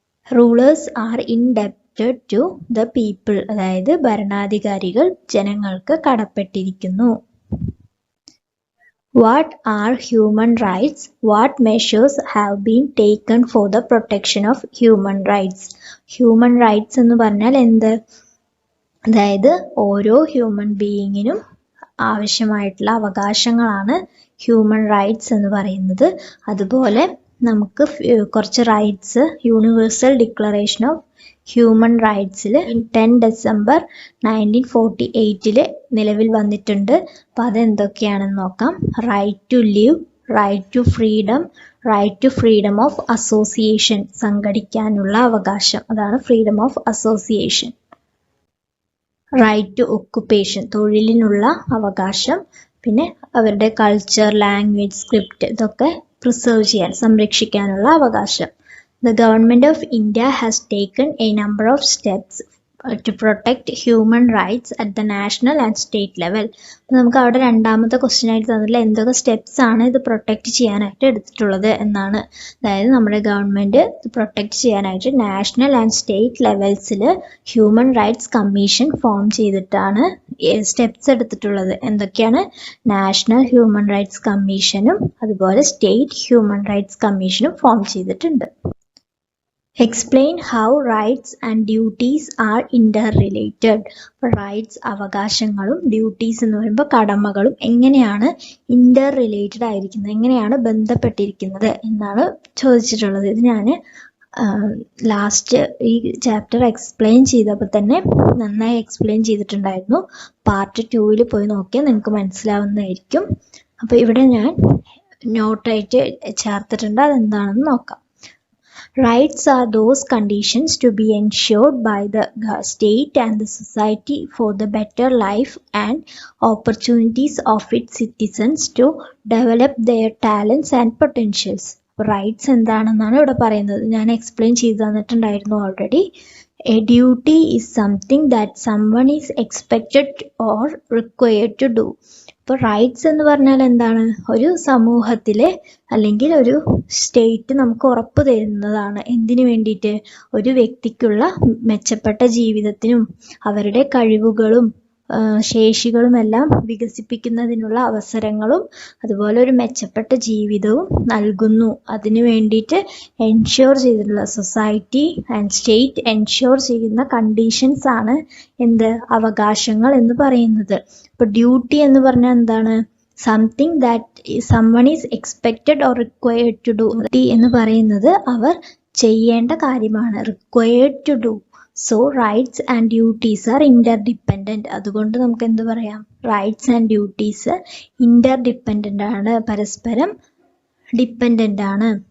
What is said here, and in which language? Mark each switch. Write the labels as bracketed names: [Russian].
[English] rulers are indebted to the people, [Malayalam] അതായത് ഭരണാധികാരികൾ ജനങ്ങൾക്ക് കടപ്പെട്ടിരിക്കുന്നു. [English] What are human rights? What measures have been taken for the protection of human rights? [Malayalam] Human rights എന്ന് പറഞ്ഞാൽ എന്ത്? അതായത് ഓരോ ഹ്യൂമൻ ബീയിങ്ങിനും ആവശ്യമായിട്ടുള്ള അവകാശങ്ങളാണ് ഹ്യൂമൻ റൈറ്റ്സ് എന്ന് പറയുന്നത്. അതുപോലെ നമുക്ക് കുറച്ച് rights universal declaration of human റൈറ്റ്സിൽ 10 December 1948 നിലവിൽ വന്നിട്ടുണ്ട്. അപ്പോൾ അതെന്തൊക്കെയാണെന്ന് നോക്കാം. [English] right to live, right to freedom, right to freedom of association, [Malayalam] സംഘടിക്കാനുള്ള അവകാശം, അതാണ് freedom of association. [English] right to occupation, [Malayalam] തൊഴിലിനുള്ള അവകാശം. പിന്നെ അവരുടെ കൾച്ചർ, ലാംഗ്വേജ്, സ്ക്രിപ്റ്റ്, ഇതൊക്കെ പ്രിസർവ് ചെയ്യാൻ, സംരക്ഷിക്കാനുള്ള അവകാശം. [English] The government of India has taken a number of steps to protect human rights at the national and state level. [Malayalam] നമുക്ക് അവിടെ രണ്ടാമത്തെ ക്വസ്റ്റ്യൻ ആയിട്ട് തന്നില്ല എന്തൊക്കെ സ്റ്റെപ്സ് ആണ് ഇത് പ്രൊട്ടക്റ്റ് ചെയ്യാനായിട്ട് എടുത്തിട്ടുള്ളത് എന്നാണ്. അതായത് നമ്മുടെ ഗവൺമെൻറ് ഇത് പ്രൊട്ടക്റ്റ് ചെയ്യാനായിട്ട് national and state ലെവൽസിൽ human rights commission form ചെയ്തിട്ടാണ് സ്റ്റെപ്സ് എടുത്തിട്ടുള്ളത്. എന്തൊക്കെയാണ്? നാഷണൽ ഹ്യൂമൻ റൈറ്റ്സ് കമ്മീഷനും അതുപോലെ സ്റ്റേറ്റ് ഹ്യൂമൻ റൈറ്റ്സ് കമ്മീഷനും ഫോം ചെയ്തിട്ടുണ്ട്. [English] Explain how rights and duties are interrelated. [Malayalam] Rights, അവകാശങ്ങളും ഡ്യൂട്ടീസ് എന്ന് പറയുമ്പോൾ കടമകളും എങ്ങനെയാണ് ഇന്റർ റിലേറ്റഡ് ആയിരിക്കുന്നത്, എങ്ങനെയാണ് ബന്ധപ്പെട്ടിരിക്കുന്നത് എന്നാണ് ചോദിച്ചിട്ടുള്ളത്. ഇത് ഞാൻ ലാസ്റ്റ് ഈ ചാപ്റ്റർ എക്സ്പ്ലെയിൻ ചെയ്തപ്പോൾ തന്നെ നന്നായി എക്സ്പ്ലെയിൻ ചെയ്തിട്ടുണ്ടായിരുന്നു. പാർട്ട് 2 പോയി നോക്കിയാൽ നിങ്ങൾക്ക് മനസ്സിലാവുന്നതായിരിക്കും. അപ്പോൾ ഇവിടെ ഞാൻ നോട്ടായിട്ട് ചേർത്തിട്ടുണ്ട്, അതെന്താണെന്ന് നോക്കാം. [English] Rights are those conditions to be ensured by the state and the society for the better life and opportunities of its citizens to develop their talents and potentials. [Malayalam] Rights എന്താണെന്നാണ് ഇവിടെ പറയുന്നത്. ഞാൻ എക്സ്പ്ലെയിൻ ചെയ്തു തന്നിട്ടുണ്ടായിരുന്നു already. [English] A duty is something that someone is expected or required to do. [Malayalam] ഇപ്പോൾ rights എന്ന് പറഞ്ഞാൽ എന്താണ്? ഒരു സമൂഹത്തിലെ അല്ലെങ്കിൽ ഒരു സ്റ്റേറ്റ് നമുക്ക് ഉറപ്പ് തരുന്നതാണ്. എന്തിനു വേണ്ടിയിട്ട്? ഒരു വ്യക്തിക്കുള്ള മെച്ചപ്പെട്ട ജീവിതത്തിനും അവരുടെ കഴിവുകളും ശേഷികളും എല്ലാം വികസിപ്പിക്കുന്നതിനുള്ള അവസരങ്ങളും അതുപോലെ ഒരു മെച്ചപ്പെട്ട ജീവിതവും നൽകുന്നു. അതിനു വേണ്ടിയിട്ട് എൻഷ്യൂർ ചെയ്തിട്ടുള്ള സൊസൈറ്റി ആൻഡ് സ്റ്റേറ്റ് എൻഷ്യൂർ ചെയ്യുന്ന കണ്ടീഷൻസ് ആണ് എന്ത്? അവകാശങ്ങൾ എന്ന് പറയുന്നത്. ഇപ്പോൾ ഡ്യൂട്ടി എന്ന് പറഞ്ഞാൽ എന്താണ്? [English] Something that someone is expected or required to do. [Malayalam] Duty എന്ന് പറയുന്നത് അവർ ചെയ്യേണ്ട കാര്യമാണ്, [English] required to do. So rights and duties are interdependent. [Malayalam] അതുകൊണ്ട് നമുക്ക് എന്ത് പറയാം? റൈറ്റ്സ് ആൻഡ് ഡ്യൂട്ടീസ് ഇന്റർഡിപ്പെൻഡൻ്റ് ആണ്, പരസ്പരം ഡിപ്പെൻഡൻ്റ് ആണ്.